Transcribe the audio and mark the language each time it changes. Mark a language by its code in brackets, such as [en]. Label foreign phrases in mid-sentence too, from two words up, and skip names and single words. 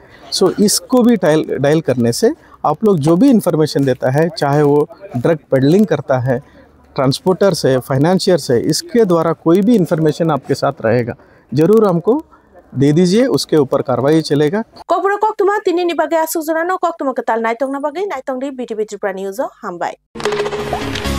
[hi] सो इसको भी डायल करने से आप लोग जो भी इंफॉर्मेशन देता है, चाहे वो [en] drug peddling [hi] करता है, ट्रांसपोर्टर से, फाइनेंशियर से, इसके द्वारा कोई भी इंफॉर्मेशन आपके साथ रहेगा, ज़रूर हमको दे दीजिए, उसके ऊपर कार्रवाई चलेगा। [trp] कोबरा कोक्तुमा तिनी बागे आसुजरानो कोक्तुमा कताल नाइतोंग ना बागे नाइतोंग दी BTV त्रिपुरा न्यूज़ हामबाय।